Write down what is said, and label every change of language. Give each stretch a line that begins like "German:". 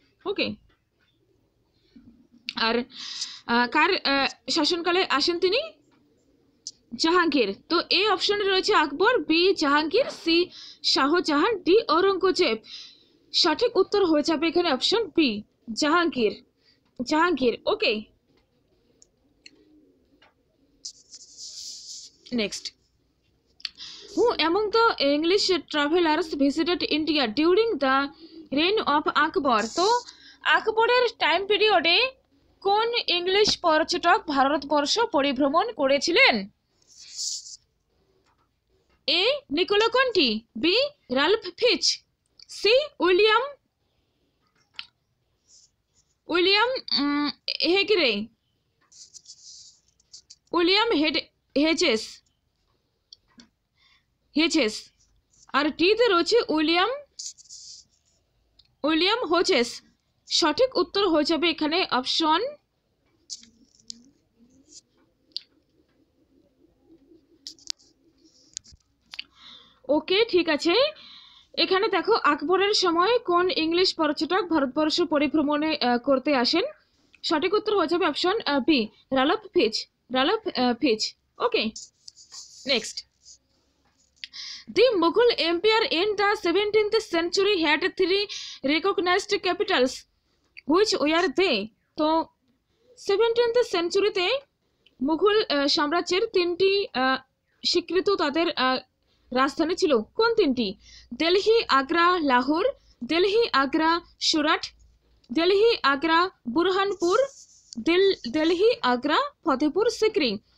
Bangla: ওকে, আর কার শাসনকালে আসেন তিনি? জাহাঙ্গীর। তো এই অপশনে রয়েছে আকবর, B Jahangir, C Shahjahan, D Aurangzeb. সঠিক উত্তর হয়ে যাবে এখানে option B Jahangir. Jahangir.
English: Okay, next, who among the English travelers visited India during the reign of Akbar?
Bangla: তো আকবরের টাইম পিরিয়ডে কোন ইংলিশ পর্যটক ভারতবর্ষ পরিভ্রমণ করেছিলেন? এ নিকোলো কন্টি, বি রাল্ফ ফিচ, সি উইলিয়াম হেগরে, উইলিয়াম হেজেস, আর ডিতে রয়েছে উইলিয়াম হোচেস। সঠিক উত্তর হয়ে যাবে এখানে অপশন ওকে, ঠিক আছে। এখানে দেখো আকবরের সময় কোন ইংলিশ পর্যটক ভারতবর্ষ পরিভ্রমণে করতে আসেন? সঠিক উত্তর হয়ে যাবে অপশন বি রাল্ফ ফিচ।
English: Okay, next, the Mughal Empire in the 17th century had 3 recognized capitals. Which were they?
Bangla: তো 17th সেঞ্চুরিতে মুঘল সাম্রাজ্যের 3টি স্বীকৃত তাদের রাজধানী ছিল। কোন 3টি? দিল্লি, আগ্রা, লাহোর, দিল্লি, আগ্রা, সুরাট, দিল্লি, আগ্রা, বুরহানপুর, দিল্লি, আগ্রা, ফতেপুর সিক্রি।